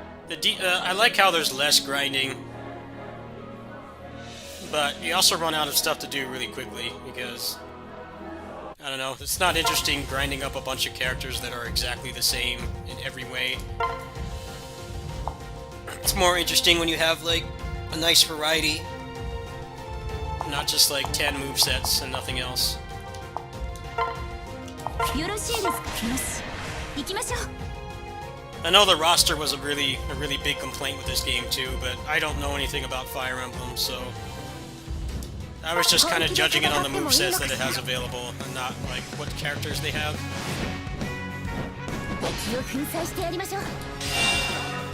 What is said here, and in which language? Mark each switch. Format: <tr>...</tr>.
<en>I like how there's less grinding, but you also run out of stuff to do really quickly because, I don't know, it's not interesting grinding up a bunch of characters that are exactly the same in every way. It's more interesting when you have like a nice variety, not just like 10 movesets and nothing else.</en> <ja>よろしいですか。よし、行きましょう。</ja> <en>I know the roster was a really big complaint with this game too, but I don't know anything about Fire Emblem, so I was just kind of judging it on the movesets that it has available, and not like what characters they have.</en> <ja>敵を粉砕してやりましょう。</ja>